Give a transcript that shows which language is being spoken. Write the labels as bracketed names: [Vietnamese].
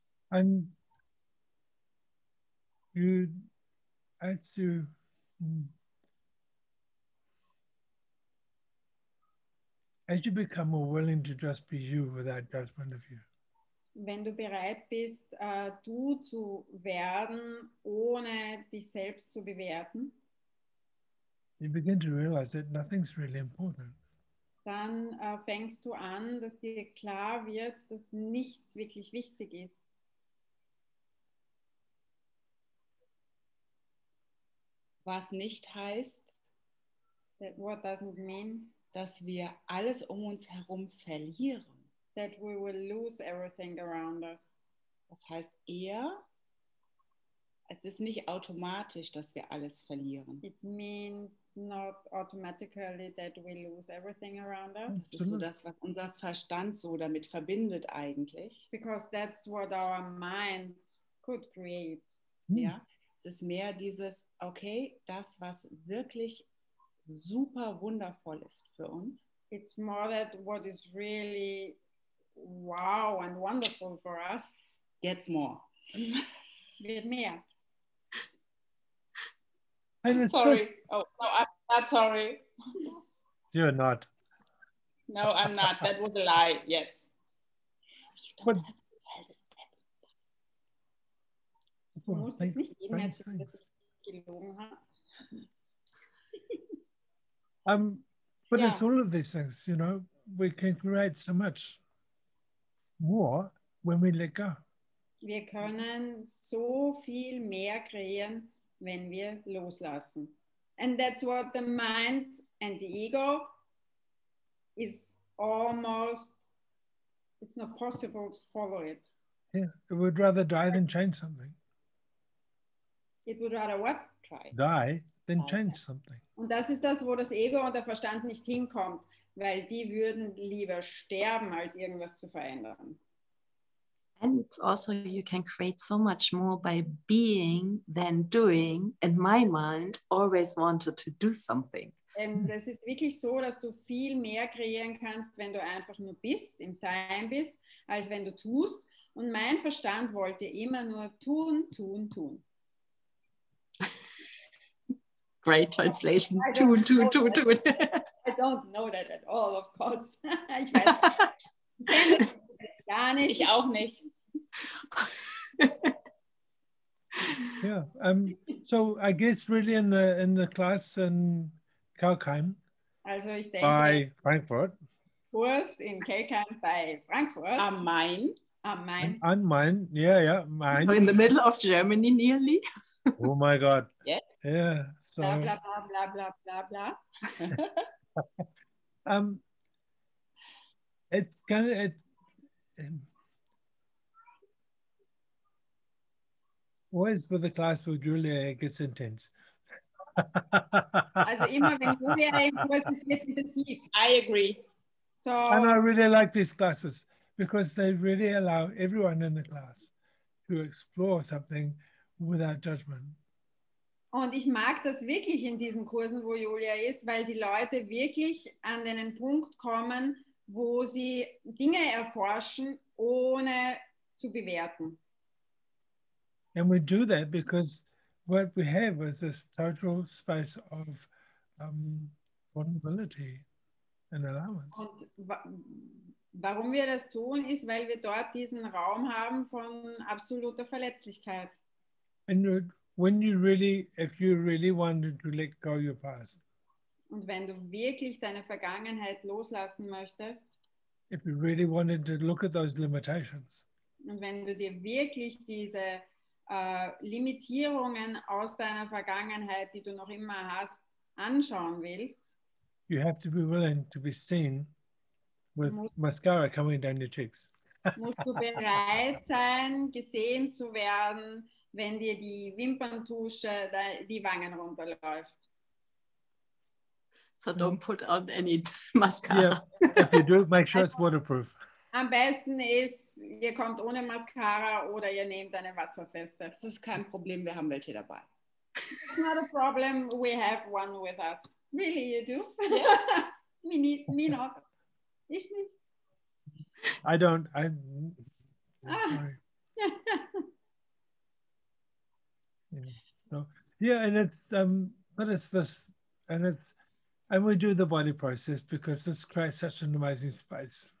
[English] And as you become more willing to just be you without judgment of you. [German] Wenn du bereit bist, du zu werden, ohne dich selbst zu bewerten, [English] you begin to realize that nothing's really important. [German] Dann fängst du an, dass dir klar wird, dass nichts wirklich wichtig ist. Was nicht heißt, [English] what doesn't mean, [German] dass wir alles um uns herum verlieren. [English] That we will lose everything around us. [German] Das heißt eher, es ist nicht automatisch, dass wir alles verlieren. [English] It means not automatically that we lose everything around us. [German] Das ist so das, was unser Verstand so damit verbindet eigentlich. [English] Because that's what our mind could create. [German] Ja, es ist mehr dieses, okay, das, was wirklich super wundervoll ist für uns. [English] It's more that what is really wow and wonderful for us gets more. [German] Wird mehr. [English] Sorry. Oh, no, I'm not sorry. You're not. No, I'm not. That was a lie. Yes. You don't have to tell this. [German] Du musst jetzt nicht jedem erzählen, dass ich gelogen habe. [English] But it's all of these things, you know, we can create so much more when we let go. [German] Wir können so viel mehr kreieren, wenn wir loslassen. [English] And that's what the mind and the ego is almost, it's not possible to follow it. Yeah, it would rather die than change something. It would rather what? Die than change something. [German] Und das ist das, wo das Ego und der Verstand nicht hinkommt, weil die würden lieber sterben, als irgendwas zu verändern. [English] And it's also, you can create so much more by being than doing. And my mind always wanted to do something. [German] Denn es ist wirklich so, dass du viel mehr kreieren kannst, wenn du einfach nur bist, im Sein bist, als wenn du tust. Und mein Verstand wollte immer nur tun, tun, tun. [English] Great translation. Tun. I don't know that at all, of course. [German] Ich weiß nicht. Gar nicht. Ich auch nicht. [English] Yeah. So I guess really in the class in Kelkheim, [German] also ich denke, [English] by Frankfurt, [German] Kurs in Kelkheim bei Frankfurt Am Main. [English] Mine. Mine. Yeah, mine. In the middle of Germany nearly. Oh my God. Yes. Yeah. So Bla, bla, bla, bla, bla, bla, bla. it's kind of always with the class with Julia, it gets intense. [German] Also immer, wenn Julia im Kurs ist, wird es intensiv. [English] I agree. So, And I really like these classes because they really allow everyone in the class to explore something without judgment. [German] und ich mag das wirklich in diesen Kursen, wo Julia ist, weil die Leute wirklich an den Punkt kommen, wo sie Dinge erforschen, ohne zu bewerten. [English] And we do that because what we have is this total space of vulnerability and allowance. [German] Und warum wir das tun, ist, weil wir dort diesen Raum haben von absoluter Verletzlichkeit. [English] And when you really, if you really wanted to let go your past, [German] Und wenn du wirklich deine Vergangenheit loslassen möchtest, [English] if you really wanted to look at those limitations, [German] und wenn du dir wirklich diese Limitierungen aus deiner Vergangenheit, die du noch immer hast, anschauen willst, [English] you have to be willing to be seen with mascara coming down your cheeks. [German] musst du bereit sein, gesehen zu werden, wenn dir die Wimperntusche die Wangen runterläuft. [English] So don't put on any mascara. Yeah, if you do, make sure it's waterproof. [German] Am besten ist, ihr kommt ohne Mascara oder ihr nehmt eine wasserfeste. Das ist kein Problem, wir haben welche dabei. [English] It's not a problem, we have one with us. Really, you do? Yes. Me not. [German] Ich nicht. [English] I don't, Ah. sorry. Yeah. So, yeah, and it's, but it's this, and we do the body process because it creates such an amazing space.